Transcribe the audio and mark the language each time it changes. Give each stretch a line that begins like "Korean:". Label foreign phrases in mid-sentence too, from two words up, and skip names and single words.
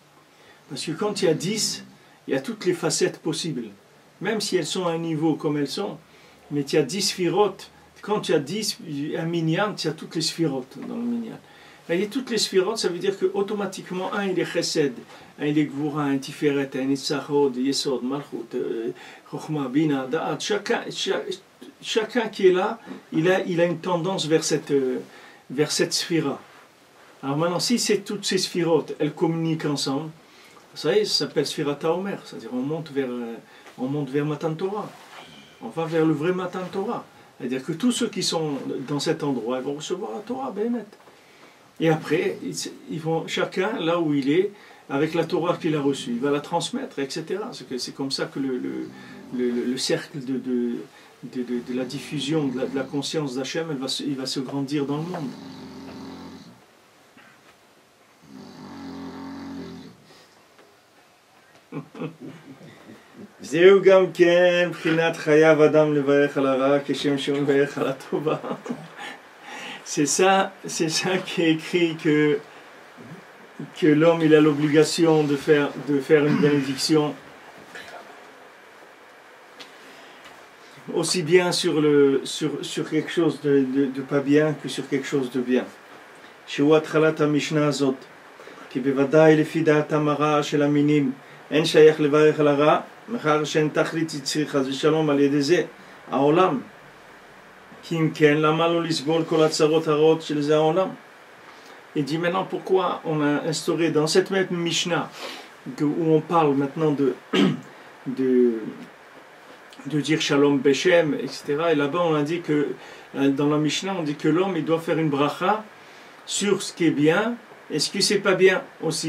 French: Parce que quand il y a 10, il y a toutes les facettes possibles. Même si elles sont à un niveau comme elles sont, mais il y a 10 sphirotes. Quand il y a 10, un minyan, il y a toutes les sphirotes dans le minyan. Il y a toutes les sphirotes, ça veut dire qu'automatiquement, un il est chesed, un il est gvura, un tiferet, un itzachod,
Hebrew: יסוד מלכות חכמה בינה דעת.
French: Chacun qui est là, il a une tendance vers cette sphira. Alors maintenant, si c'est toutes ces sphirotes, elles communiquent ensemble, ça y est, ça s'appelle Sfirat HaOmer, c'est-à-dire on monte vers Matan Torah. On va vers le vrai Matan Torah. C'est-à-dire que tous ceux qui sont dans cet endroit, ils vont recevoir la Torah, Béhémet. Et après, ils vont, chacun, là où il est, avec la Torah qu'il a reçue, il va la transmettre, etc. C'est comme ça que le cercle de la diffusion de la conscience d'Hachem, il va se grandir dans le monde.
Hebrew: זהו גם כן בחינת חייב אדם לברך על הרע כשם שהוא מברך על הטובה.
French: C'est ça qui est écrit que l'homme il a l'obligation de faire une bénédiction aussi bien sur quelque chose de pas bien que sur quelque chose de bien.
Hebrew: שהוא התחלת המשנה הזאת, כי בוודאי לפי דעת המרה של המינים אין שייך לברך על הרע, מאחר שאין תכלית יצרי חס ושלום על ידי זה העולם. כי אם כן, למה לא לסבול כל הצרות הרעות של זה העולם?
French: Il dit maintenant pourquoi on a instauré dans cette même Mishnah où on parle maintenant de dire
Hebrew: שלום בשם,
French: etc. Et là-bas on a dit que dans la Mishnah on dit que l'homme il doit faire une bracha sur ce qui est bien et ce qui c'est pas bien aussi.